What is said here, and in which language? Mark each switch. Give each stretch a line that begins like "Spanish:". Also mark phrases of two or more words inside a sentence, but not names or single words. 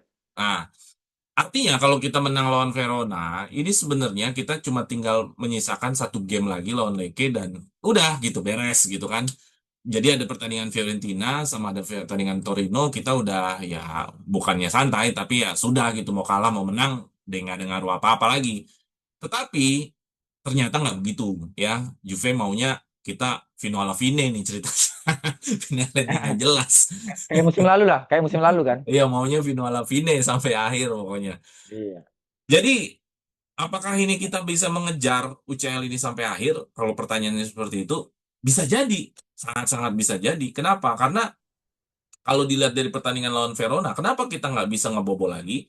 Indonesian: Nah, artinya kalau kita menang lawan Verona, ini sebenarnya kita cuma tinggal menyisakan satu game lagi lawan Lecce dan udah gitu beres gitu kan. Jadi ada pertandingan Fiorentina sama ada pertandingan Torino, kita udah ya bukannya santai tapi ya sudah gitu mau kalah mau menang dia nggak ada ngaruh apa-apa lagi. Tetapi ternyata nggak begitu ya. Juve maunya kita
Italian: fino alla fine
Indonesian: nih cerita. Finalnya nggak jelas. Kayak musim lalu lah, kayak musim lalu kan. Iya maunya
Italian: fino alla fine
Indonesian: sampai akhir pokoknya. Iya. Jadi apakah ini kita bisa mengejar UCL ini sampai akhir? Kalau pertanyaannya seperti itu, bisa jadi. Sangat-sangat bisa jadi. Kenapa? Karena kalau dilihat dari pertandingan lawan Verona, kenapa kita nggak bisa ngebobol lagi?